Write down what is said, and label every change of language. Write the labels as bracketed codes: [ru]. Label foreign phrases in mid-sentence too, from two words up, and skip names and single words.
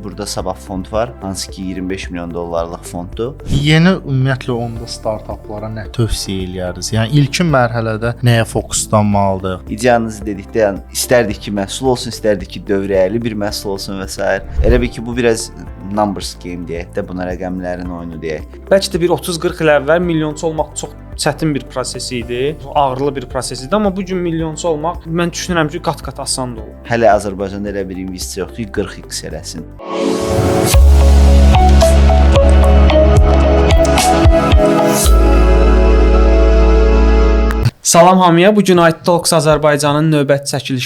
[az] Burada Sabah fond var, hansı ki 25 milyon dollarlıq fonddur. Yeni ümumiyyətlə onda startaplara nə tövsiyə eləyəriz? Yəni ilkin mərhələdə nəyə fokuslanmalıdır? İdeyanızı dedikdə, yəni istərdik ki, məhsul olsun, istərdik ki, dövrəyəli bir məhsul olsun və s. Elə bil ki, bu biraz [en] numbers game [az] deyək də, buna rəqəmlərin oyunu deyək. Bəlkə də bir 30-40 il əvvəl milyonçu olmaq çox çətin bir proses idi, ağırlı bir proses idi, amma bu gün milyonçu olmaq mən düşünürəm ki, qat-qat asan da olur. Hələ Azərbaycanda elə bir investisiya yoxdur, 40x eləsin. Salam hamıya, bu gün IT Talks Azərbaycanın növbəti çəkilişidir.